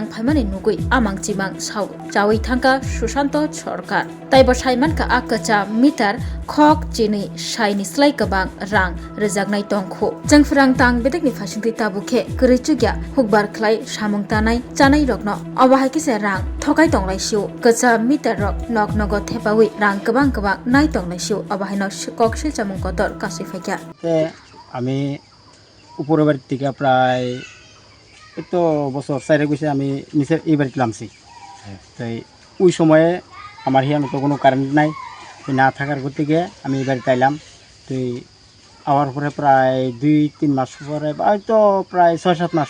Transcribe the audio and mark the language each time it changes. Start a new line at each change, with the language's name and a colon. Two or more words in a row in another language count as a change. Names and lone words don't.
Kok Borok: Phaimani Nugui Amang Jimang Shau Jawi Thangka Sushanto Sorkar Taibo Shaimanka Akacha Meter Khok Chini Shaini Slai Kabang Rang Rejagnai Tongkho Jengfrang Tang Bedekni Phasingti Tabukhe Krichugya Hukbar Khlai Samung Tanai Chanai Rokno Obahaki Se Rang Thokai Tonglai Siu Kacha Meter Rok Nok Nogo Thepawi Rang Kabang Nai Tonglai Siu Obahino Kokshil Chamung Kotor Kasifakya
Bangla: আমি উপরের বাড়ির থেকে প্রায় তো বছর চারে গেছে আমি নিচের এই বাড়িতে নামছি তাই ওই সময়ে আমার হিয়ানো তো কোনো কারেন্ট নাই না থাকার থেকে আমি এই বাড়িতে আইলাম তো আওয়ার পরে প্রায় 2-3 মাস পরে হয়তো প্রায় 6-7 মাস